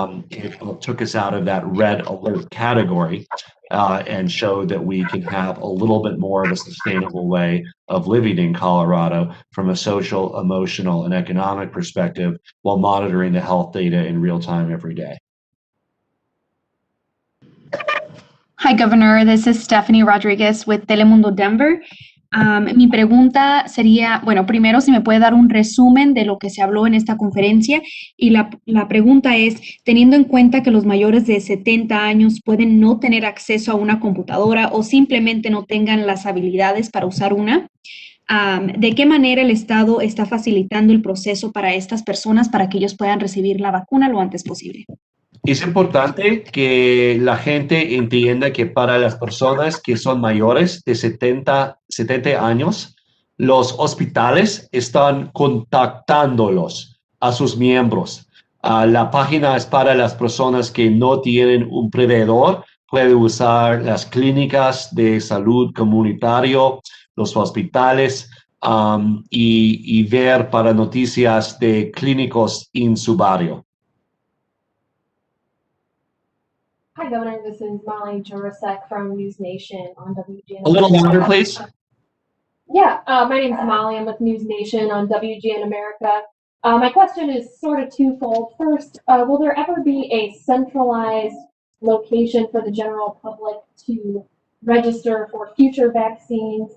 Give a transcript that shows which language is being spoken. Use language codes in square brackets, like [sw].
[en] it took us out of that red alert category and showed that we can have a little bit more of a sustainable way of living in Colorado from a social, emotional, and economic perspective while monitoring the health data in real time every day. Hi, Governor. This is Stephanie Rodriguez with Telemundo Denver. [es] Mi pregunta sería, bueno, primero si me puede dar un resumen de lo que se habló en esta conferencia, y la pregunta es, teniendo en cuenta que los mayores de 70 años pueden no tener acceso a una computadora o simplemente no tengan las habilidades para usar una, ¿de qué manera el Estado está facilitando el proceso para estas personas para que ellos puedan recibir la vacuna lo antes posible? Es importante que la gente entienda que para las personas que son mayores de 70 años, los hospitales están contactándolos a sus miembros. La página es para las personas que no tienen un proveedor. Puede usar las clínicas de salud comunitario, los hospitales, y ver para noticias de clínicos en su barrio. [en] Hi, Governor. This is Molly Jurasek from News Nation on WGN. A little louder, please. Yeah, my name is Molly. I'm with News Nation on WGN America. My question is sort of twofold. First, will there ever be a centralized location for the general public to register for future vaccines?